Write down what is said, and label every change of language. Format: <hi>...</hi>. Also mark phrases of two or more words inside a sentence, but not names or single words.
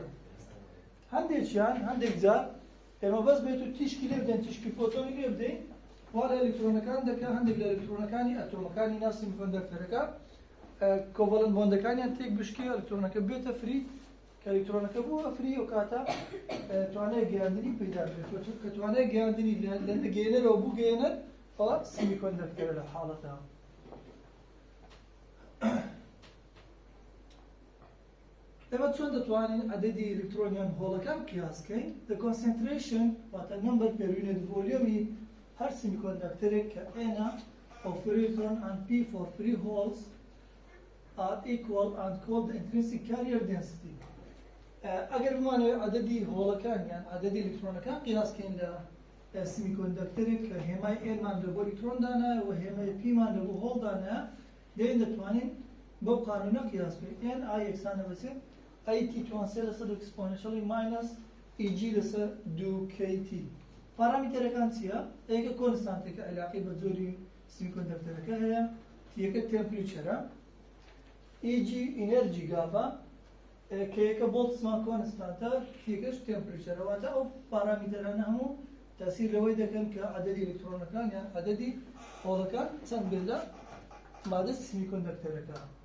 <ckb>هەندێکیان هەندێک جار ئێمە بەس بێت و تیشکی لێ بدەین تیشکی فۆتۆنی لێ بدەین وا لە ئەلکترۆنەکان دەکات هەندێک لە ئەلکترۆنەکانی ئەتۆمەکانی ناو semiconductorەکە کۆڤەڵەنت بۆندەکانیان تێک بشکێ ئەلکترۆنەکە بێتە فری کە ئەلکترۆنەکە بووە فری و کاتە توانای گەیاندنی پەیدا بێت کە توانای گەیاندنی لە گەیەنەرەوە بوو گەیەنەر ئەوە semiconductor لە حاڵەتە. ئێمە چۆن دەتوانین عەدەدی ئەلکترۆنیان هۆڵەکان قیاسکەین؟</ckb> <en>The concentration واتە number per unit volume</en> <ckb>هەر semiconductorێک کە</ckb> <en>N of free electron and P for free holes are equal and called the intrinsic carrier density.</en> <ckb>ئەگەر بمانەوێت عەدەدی هۆڵەکان یان عەدەدی ئەلکترۆنەکان قیاسکەین لە semiconductorێک کە هێمای N-مان لە بۆ ئەلکترۆن دانایە و هێمای P-مان لە بۆ هۆڵ دانایە دەیان دەتوانین بەو قانونە قیاس بکەین. N یەکسانە بەچێت AT توانسێ لەسەر</ckb> <en>exponentially minus EG</en> <ckb>لەسەر 2KT. پارامترەکان چییە؟ یەکە کۆنستانتێکە علاقەی بە جۆری سیمیکۆندەکتەرەکە هەیە یەکە تێمپریچەرە ئیجی</ckb> <en>energy gap</en> <ckb>کە یەکە</ckb> <en>Boltzmann constant</en> <ckb>یەکەش تێمپریچەرە واتە ئەو پارامیتەرانە هەموو تاثیر لەوەی دەکەن کە عەدەدی ئەلکترۆنەکان یان عەدەدی هۆڵەکان چەند بێت لە مادە سیمیکۆندەکتەرەکە.</ckb>